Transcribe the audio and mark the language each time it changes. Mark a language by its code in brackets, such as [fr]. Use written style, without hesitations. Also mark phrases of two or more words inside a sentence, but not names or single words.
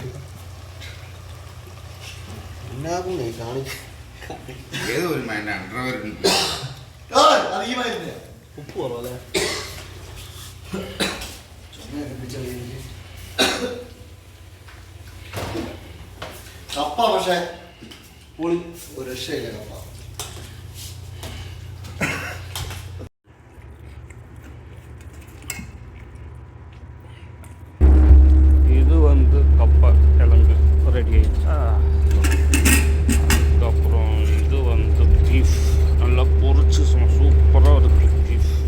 [ml] ഏതോ ഒരു മൈൻഡാണ് ഉപ്പ് കുറവല്ലേ? കപ്പ പക്ഷേ പൊളി, ഒരു രക്ഷയില്ല കപ്പ. [ta] இது வந்து கப்பை கிழங்கு ரெடி ஆயிடுச்சா. அதுக்கப்புறம் இது வந்து பீஃப் நல்லா பொரிச்சு சூப்பராக இருக்குது பீஃப்.